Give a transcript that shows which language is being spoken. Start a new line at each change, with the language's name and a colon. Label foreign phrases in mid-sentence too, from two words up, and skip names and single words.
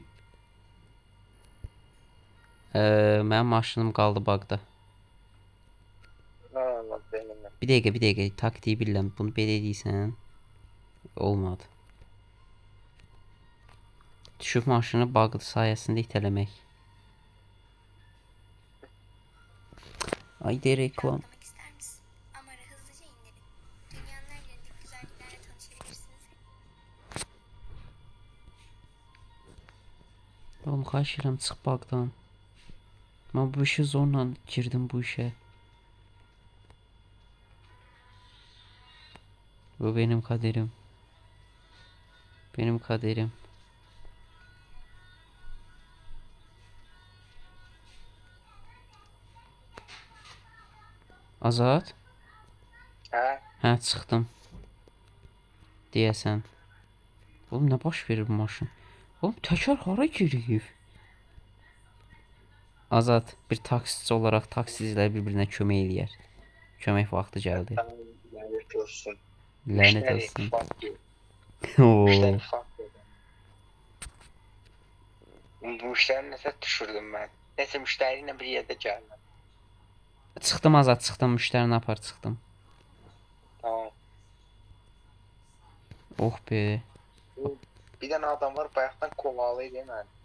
Azerbaijani: Mənim maşınım qaldı bağda.
Turkish: Allah benim.
Azerbaijani: Bir dəqiqə, taktiği bilirəm. Bunu belə edirsən. Olmadı. Düşüb maşını bağ sayəsində itələmək. Ay de reklam.
Turkish: Rahatlamak ister misin? Amar'a hızlıca indirin. Dünyanın her yerindeki güzelliklerle tanışabilirsiniz.
Azerbaijani: Oğlum xahiş edirəm çıx bağdan. Mən bu işi zorla girdim bu işə.
Turkish: Bu benim kaderim. Benim kaderim. Azad?
Azerbaijani: Hə? Hə, çıxdım. Deyəsən. Oğlum nə baş verir bu maşın? Oğlum təkər hara girib? Azad bir taksici olaraq taksicilər bir-birinə kömək eləyər. Kömək vaxtı gəldi. Lənət olsun. Lənət Müştəri olsun.
English: fuck you. Oo. Müştəri fuck you.
Azerbaijani: Bu müştərini nəsə düşürdüm mən. Nəsə müştəri ilə bir yerdə gəldim. Çıxdım Azad, çıxdım. Müştərini apar çıxdım. Tamam. Oh be. Bir dənə adam var bayaqdan kovalıydı mən.